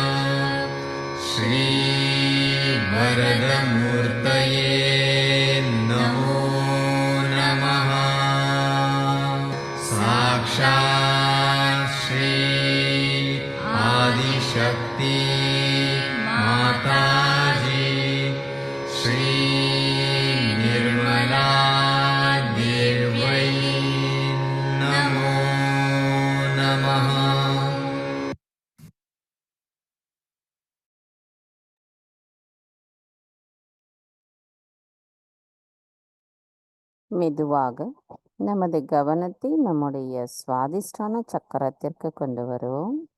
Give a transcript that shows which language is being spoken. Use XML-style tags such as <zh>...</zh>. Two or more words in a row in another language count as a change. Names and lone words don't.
<sa>श्रीवरदमूर्तये नमो नमः साक्षात् श्री आदिशक्ति माताजी श्री निर्मला देव्यै नमो नमः</sa> <ta>மெதுவாக நமது கவனத்தை நம்முடைய சுவாதிஷ்டான சக்கரத்திற்கு கொண்டு வருவோம்.</ta>